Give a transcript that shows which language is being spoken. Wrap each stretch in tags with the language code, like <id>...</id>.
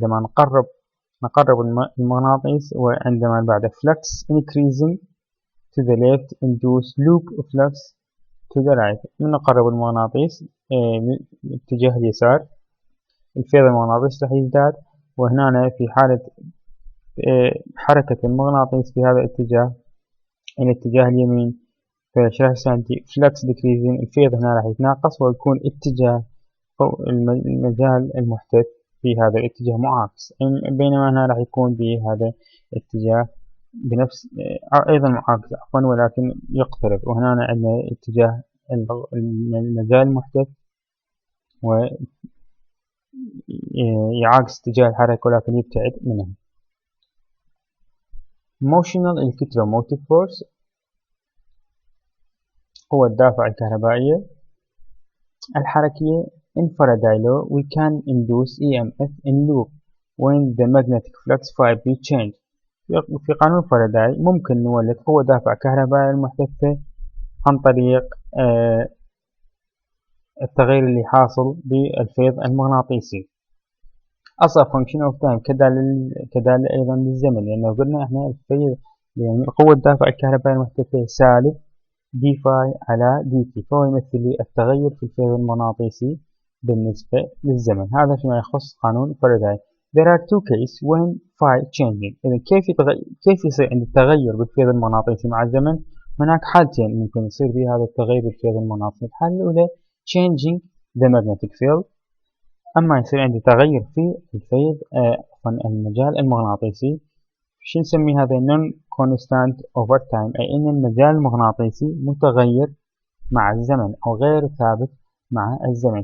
<ar>عندما نقرب المغناطيس، وعندما بعد</ar> <en>flux increasing to the left induce loop flux to the right.</en> <ar>من نقرب المغناطيس اتجاه اليسار الفيض المغناطيسي راح يزداد، وهنا في حالة حركة المغناطيس في هذا الاتجاه إلى اتجاه اليمين فايش راح يصير عندي</ar> <en>flux decreasing،</en> <ar>الفيض هنا راح يتناقص ويكون اتجاه المجال المحتث في هذا الاتجاه معاكس، بينما هنا راح يكون بهذا الاتجاه بنفس أيضا معاكس ولكن يقترب، وهنا عندنا اتجاه المجال المحتث ويعاكس اتجاه الحركة ولكن يبتعد منه.</ar> <en>Motional electromotive force</en> <ar>هو الدافعة الكهربائية الحركية.</ar> <en>In Faraday law, we can induce EMF in loop when the magnetic flux phi b change.</en> <ar>في قانون فاراداي ممكن نولد قوة دافع كهربائية المحتثة عن طريق التغيير اللي حاصل بالفيض المغناطيسي. أصلا</ar> <en>function of time</en> <ar>كدالة أيضا للزمن، لأنه قلنا إحنا الفيض يعني قوة دافع الكهربائية المحتثة سالب دي فاي على دي تي، فهو يمثل لي التغير في الفيض المغناطيسي بالنسبة للزمن. هذا فيما يخص قانون فاراداي.</ar> <en>There are two cases when phi changing.</en> <ar>إذا كيف يصير عند التغير بالفيض المغناطيسي مع الزمن؟ هناك حالتين ممكن يصير بها هذا التغير بالفيض المغناطيسي. الحالة الأولى</ar> <en>changing the magnetic field،</en> <ar>أما يصير عندي تغير في الفيض المجال المغناطيسي، شو نسمي هذا</ar> <en>non constant over time،</en> <ar>أي أن المجال المغناطيسي متغير مع الزمن أو غير ثابت مع الزمن.</ar>